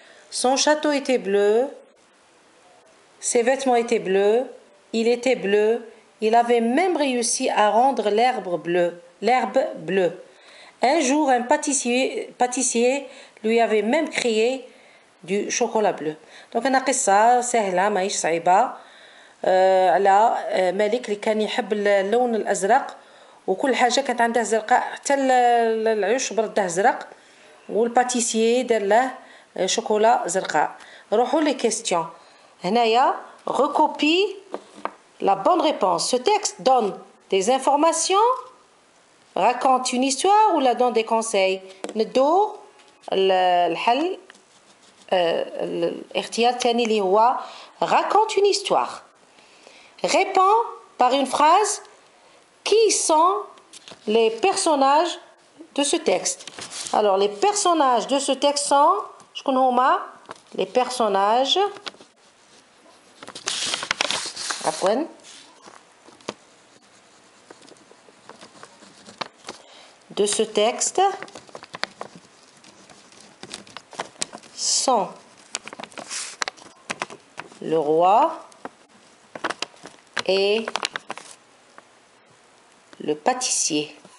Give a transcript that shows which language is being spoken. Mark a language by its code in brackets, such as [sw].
[fr] Son château était bleu. Ses vêtements étaient bleus, il était bleu, il avait même réussi à rendre l'herbe bleue. Un jour, un pâtissier lui avait même créé du chocolat bleu. [ar] Donc أنا قصة سهلة ماهيش صعيبة على ملك اللي كان يحب اللون الأزرق وكل حاجة كانت عنده زرقاء حتى العيش برده زرق والباتيسيي دار له شوكولا زرقاء. نروحوا لي كيستيون. [fr] هنايا recopie la bonne réponse. Ce texte donne des informations, raconte une histoire ou la donne des conseils. [ar] ندو الحل الاختيار الثاني اللي هو raconte une histoire. [fr] Réponds par une phrase qui sont les personnages de ce texte. Alors les personnages de ce texte sont شكون هما les personnages de ce texte sont le roi et le pâtissier.